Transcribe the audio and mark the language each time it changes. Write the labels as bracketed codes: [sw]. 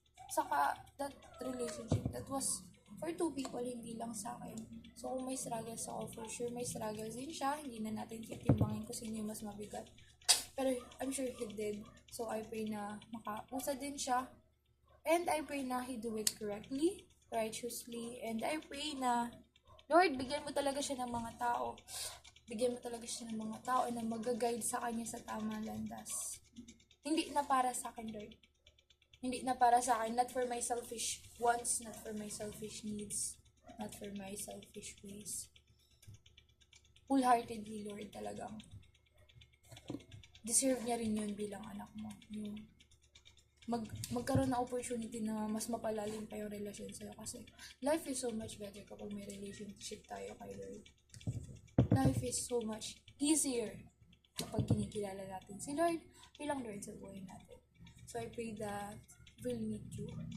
[en] Saka, that relationship, that was for two people, [tl] hindi lang sa akin. So, kung may struggles ako, for sure may struggles din siya. Hindi na natin titimbangin kung sino yung mas mabigat. [en] Pero, I'm sure he did. So, I pray [tl] na makausa din siya. [en] And I pray na he do it correctly, righteously. And I pray na, [tl] Lord, bigyan mo talaga siya ng mga tao. Bigyan mo talaga siya ng mga tao na mag-guide sa kanya sa tamang landas. Hindi na para sa akin, Lord. Hindi na para sa akin. [en] Not for my selfish wants, not for my selfish needs, not for my selfish ways. [tl] Wholeheartedly, Lord, talagang deserve niya rin yun bilang anak mo. Yung magkaroon ng opportunity na mas mapalalim pa yung relasyon sa'yo. [en] Kasi life is so much better [tl] kapag may relationship tayo kay Lord. [en] Life is so much easier [tl] kapag kinikilala natin si Lord bilang Lord sa buhay natin. [en] So I pray that we'll meet you.